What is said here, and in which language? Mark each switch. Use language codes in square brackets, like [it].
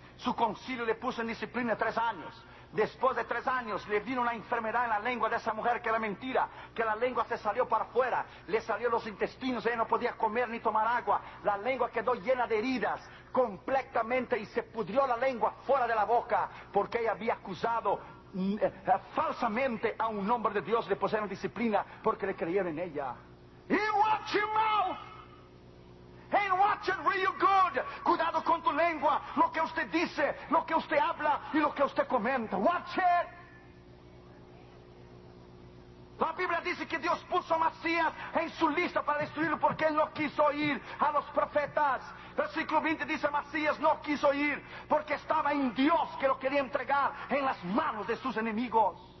[es] Su concilio le puso en disciplina 3 años. Después de 3 años le vino una enfermedad en la lengua de esa mujer que era mentira, que la lengua se salió para afuera, le salió los intestinos, ella no podía comer ni tomar agua, la lengua quedó llena de heridas completamente y se pudrió la lengua fuera de la boca porque ella había acusado falsamente a un hombre de Dios. Le pusieron disciplina porque le creyeron en ella. [en] In what your mouth and watch it real good. [es] Cuidado con tu lengua, lo que usted dice, lo que usted habla y lo que usted comenta. [en] Watch it. [es] La Biblia dice que Dios puso a Masías en su lista para destruirlo porque él no quiso oír a los profetas. Versículo 20 dice, Masías no quiso oír porque estaba en Dios que lo quería entregar en las manos de sus enemigos.